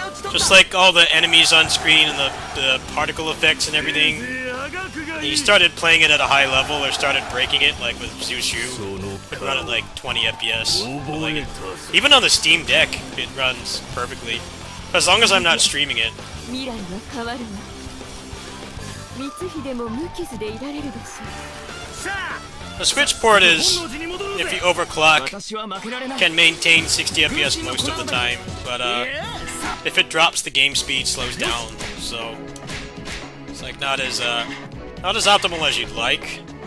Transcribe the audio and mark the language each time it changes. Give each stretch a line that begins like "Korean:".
English: Just like all the enemies on screen and the particle effects and everything. You started playing it at a high level or started breaking it, like with Zushu. It run at like 20 FPS. But like even on the Steam Deck, it runs perfectly. As long as I'm not streaming it.
Japanese: 未来は変わるわ。光秀も無傷でいられるでしょう。
English: The Switch port is, if you overclock, can maintain 60 FPS most of the time, but if it drops, the game speed slows down, so it's like not as optimal as you'd like.